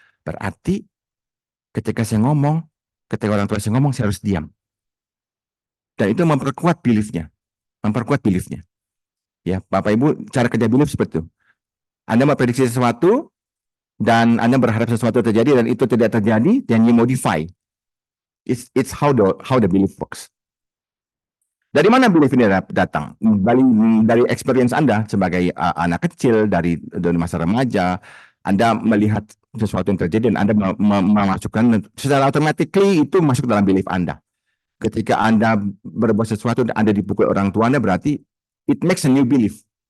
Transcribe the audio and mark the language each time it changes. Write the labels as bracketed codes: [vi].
[id] Berarti ketika saya ngomong, ketika orang tua saya ngomong, saya harus diam. Dan itu memperkuat beliefnya. Memperkuat beliefnya. Ya, Bapak Ibu, cara kerja belief seperti itu. Anda memprediksi sesuatu, dan Anda berharap sesuatu terjadi, dan itu tidak terjadi, dan [en] you modify. It's how the belief works. [id] Dari mana belief ini datang? Dari experience Anda sebagai anak kecil, dari masa remaja, Anda melihat sesuatu yang terjadi, dan Anda memasukkan, secara automatically itu masuk dalam belief Anda. Ketika Anda berbuat sesuatu dan Anda dipukul orang tua Anda, berarti [en] it makes a new belief.